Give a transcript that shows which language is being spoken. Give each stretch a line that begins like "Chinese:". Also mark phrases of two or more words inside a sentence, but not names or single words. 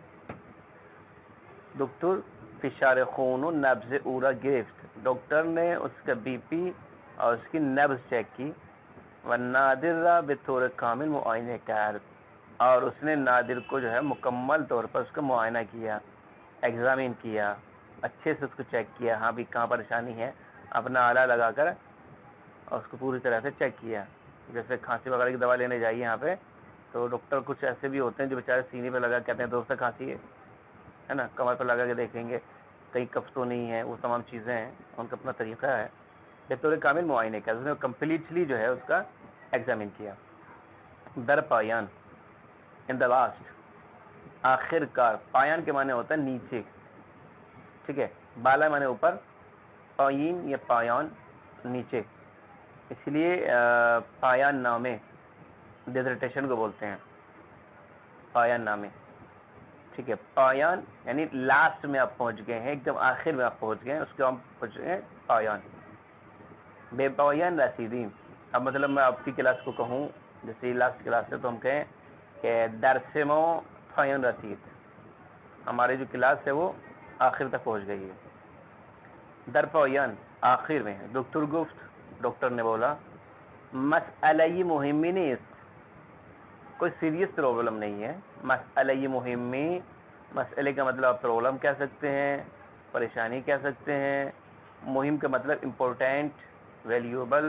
Persian: دکتر فشار خون و نبض اورا گرفت.
Urdu: ڈاکٹر نے اس کا بی پی اور اس کی نبض چیک کی.
Persian: و نادر را بطور کامل معائنہ کرد.
Urdu: اور اس نے نادر کو جو ہے مکمل طور پر اس کا معائنہ کیا, ایگزامن کیا, اچھے سے اس کو چیک کیا. ہاں بھی کہاں پریشانی ہے, اپنا آلہ لگا کر اور اس کو پوری طرح سے چیک کیا. جیسے کھانسی وغیرہ کی دوا لینے جائیے یہاں پہ تو ڈاکٹر کچھ ایسے بھی ہوتے ہیں جو بیچارے سینے پہ لگا کہتے ہیں دوست کھانسی ہے نا, کمر پہ لگا کے دیکھیں گے کہیں کف تو نہیں ہے. وہ تمام چیزیں ہیں, ان کا اپنا طریقہ ہے.
Persian: بطور کامل
Urdu: معائنے کا اس نے کمپلیٹلی جو ہے اس کا ایگزامن کیا.
Persian: در پایان
English: in the last,
Urdu: آخر کار. پایان کے معنی ہوتا ہے نیچے. ٹھیک ہے, بالا معنی اوپر,
Persian: پایین یا پایان نیچے.
Urdu: اس لیے
Persian: پایان نامے
Urdu: ڈیزرٹیشن کو بولتے ہیں
Persian: پایان نامے.
Urdu: ٹھیک ہے, پایان یعنی لاسٹ میں آپ پہنچ گئے ہیں, ایک دم آخر میں آپ پہنچ گئے ہیں, اس کو ہم پہنچ گئے ہیں پایان.
Persian: بے پایان رسیدیم.
Urdu: اب مطلب میں آپ کی کلاس کو کہوں جیسے
English: last class
Urdu: ہے تو ہم کہیں کہ
Persian: درس ما پایان رسید,
Urdu: ہماری جو کلاس ہے وہ آخر تک پہنچ گئی ہے.
Persian: در پایان
Urdu: آخر میں.
Persian: دکتر گفت,
Urdu: ڈاکٹر نے بولا,
Persian: مسئلہ مہمی نیست,
Urdu: کوئی
English: serious problem
Urdu: نہیں ہے.
Persian: مسئلہ مہمی,
Urdu: مسئلے کا مطلب آپ پرابلم کہہ سکتے ہیں, پریشانی کہہ سکتے ہیں. مہم کا مطلب
English: important, valuable.